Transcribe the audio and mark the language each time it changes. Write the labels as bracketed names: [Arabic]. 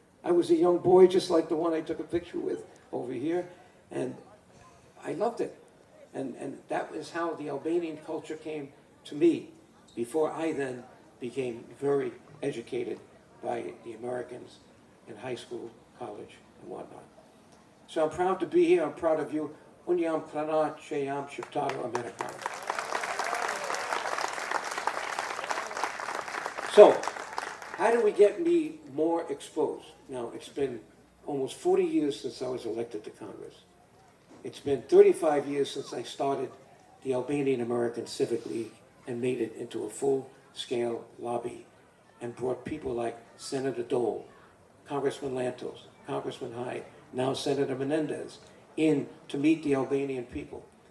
[English] I was a young boy just like the one I took a picture with over here, and I loved it. And that was how the Albanian culture came to me before I then became very educated by the Americans in high school, college, and whatnot. So I'm proud to be here. I'm proud of you. [Albanian] Unë jam kranat që jam shqiptar Amerikan. [English] So, how do we get me more exposed? Now, it's been almost 40 years since I was elected to Congress. It's been 35 years since I started the Albanian American Civic League and made it into a full-scale lobby and brought people like Senator Dole, Congressman Lantos, Congressman Hyde, now Senator Menendez, in to meet the Albanian people.